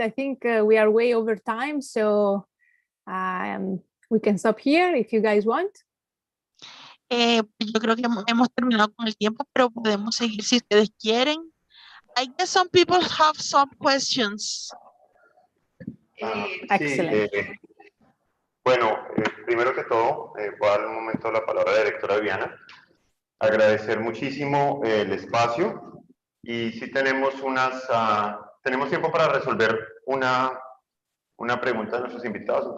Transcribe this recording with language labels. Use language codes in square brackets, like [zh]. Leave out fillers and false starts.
[en] I think we are way over time, so we can stop here if you guys want. [es] Yo creo que hemos terminado con el tiempo, pero podemos seguir si ustedes quieren. [en] I guess some people have some questions. Excellent. [es] Sí, bueno, primero que todo, voy a darle un momento la palabra a la directora Viviana. Agradecer muchísimo el espacio, y si tenemos tenemos tiempo para resolver una pregunta de nuestros invitados.